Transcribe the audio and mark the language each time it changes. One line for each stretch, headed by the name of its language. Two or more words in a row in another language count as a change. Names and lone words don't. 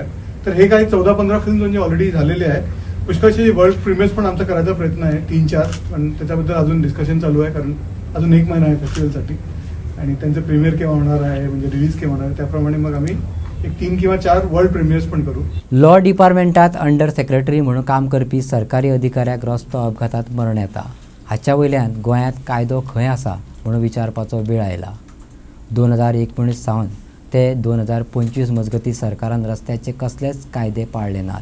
Marathi: तर हे काही 14-15 फिल्म म्हणजे ऑलरेडी झालेले आहे. पुष्कळशी
English: world premieres
Marathi: पण आमचा करायचा प्रयत्न आहे, 3-4, पण त्याच्याबद्दल अजून डिस्कशन चालू आहे, कारण अजून 1 महिना आहे फेस्टिवलसाठी आणि त्यांचं प्रीमियर केव्हा होणार आहे, म्हणजे रिलीज केव्हा होणार आहे, त्याप्रमाणे मग आम्ही एक 3 किंवा 4
English: world premieres
Marathi: पण करू.
Konkani: लॉ डिपार्टमेंटात
English: under secretary
Konkani: म्हणून काम करपी सरकारी अधिकाऱ्याक रस्तो अपघातात मरण येता. हाच्या वयल्यान गोंयांत कायदो खंय आसा म्हणून विचारपाचो वेळ आयला. 2019 सावन ते 2025 मजगती सरकारान रस्त्याचे कसलेच कायदे पाळले नात.